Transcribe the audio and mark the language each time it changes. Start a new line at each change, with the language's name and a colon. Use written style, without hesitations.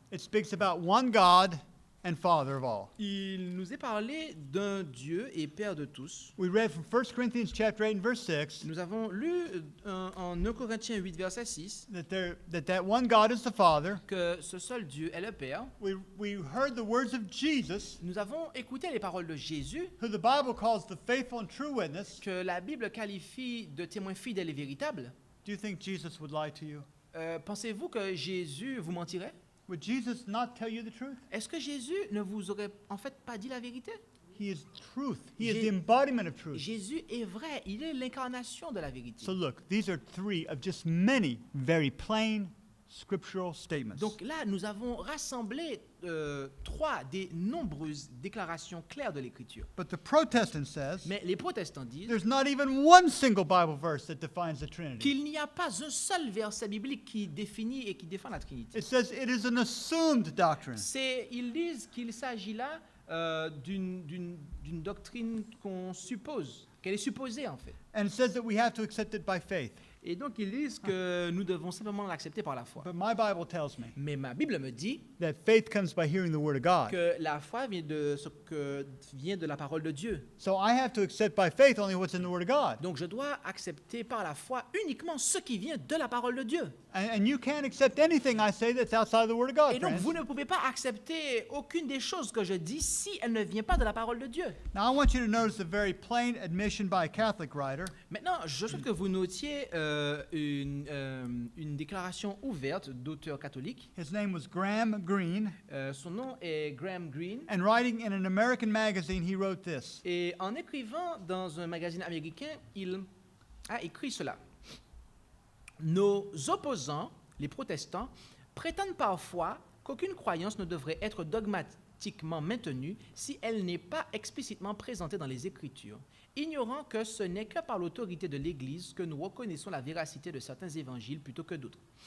English: It speaks about one God and Father of all.
French: Il nous est parlé d'un Dieu et Père de tous.
English: We read from 1 Corinthians chapter 8 and verse 6
French: Nous avons lu en 1 Corinthiens 8, verset 6,
English: that one God is the Father.
French: que ce seul Dieu est le Père.
English: We heard the words of Jesus,
French: Nous avons écouté les paroles de Jésus,
English: who the Bible calls the faithful and true witness.
French: que la Bible qualifie de témoin fidèle et véritable.
English: Do you think Jesus would lie to you?
French: Pensez-vous que Jésus vous mentirait?
English: Would Jesus not tell you the truth?
French: Est-ce que Jésus ne vous aurait en fait pas dit la vérité?
English: He is truth. He is
French: Je-
English: the embodiment of truth.
French: Jésus est vrai, il est l'incarnation de la vérité.
English: So look, these are three of just many very plain scriptural statements.
French: Donc là, nous avons rassemblé trois des nombreuses déclarations claires de l'Écriture.
English: But the Protestant says
French: Mais les protestants disent
English: there's not even one single Bible verse that defines the Trinity.
French: qu'il n'y a pas un seul verset biblique qui définit et qui défend la Trinité.
English: It says it is an assumed doctrine.
French: Ils disent qu'il s'agit là d'une doctrine qu'elle est supposée en fait.
English: And it says that we have to accept it by faith.
French: Et donc ils disent que nous devons simplement l'accepter par la foi.
English: But my Bible tells me
French: Mais ma Bible me dit
English: that faith comes by hearing the Word of God.
French: que la foi vient de la parole de Dieu.
English: So I have to accept by faith only what's in the Word of God.
French: Donc je dois accepter par la foi uniquement ce qui vient de la parole de Dieu.
English: And you can't accept anything I say that's outside the Word of God,
French: Et donc
English: friends.
French: vous ne pouvez pas accepter aucune des choses que je dis si elle ne vient pas de la parole de Dieu.
English: Now I want you to notice a very plain admission by a Catholic writer
French: Maintenant, je souhaite que vous notiez une déclaration ouverte d'auteur catholique.
English: His name was Graham Greene,
French: Son nom est Graham Greene.
English: and writing in an American magazine, he wrote this.
French: Et en écrivant dans un magazine américain, il a écrit cela. Nos opposants, les protestants, prétendent parfois qu'aucune croyance ne devrait être dogmatiquement maintenue si elle n'est pas explicitement présentée dans les Écritures, ignorant que ce n'est que par l'autorité de l'Église que nous reconnaissons la véracité de certains évangiles plutôt que d'autres.